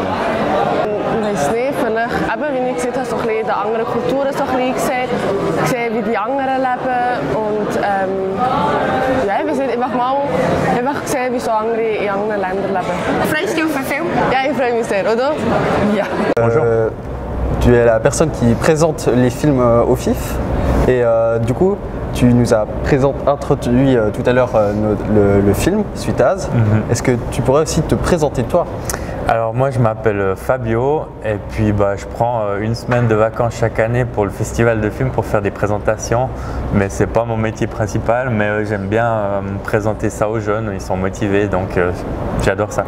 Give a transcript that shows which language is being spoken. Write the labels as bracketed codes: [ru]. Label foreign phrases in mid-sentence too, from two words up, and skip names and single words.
[de] Ich weiß nicht, vielleicht, eben, wie ich gesagt habe, so ein bisschen in anderen Kulturen so ein bisschen gesehen, wie die anderen leben und ja, ich weiß nicht, einfach gesehen, wie so andere in anderen Ländern leben. Freust du dich auf den Film? Ja, ich freue mich sehr, oder? Ja. [fr] Bonjour. Tu es la personne qui présente les films au FIF et du coup tu nous as introduit tout à l'heure le film Suitaz. Est-ce que tu pourrais aussi te présenter toi? Alors moi je m'appelle Fabio et puis je prends une semaine de vacances chaque année pour le festival de films pour faire des présentations, mais c'est pas mon métier principal, mais j'aime bien présenter ça aux jeunes, ils sont motivés donc j'adore ça.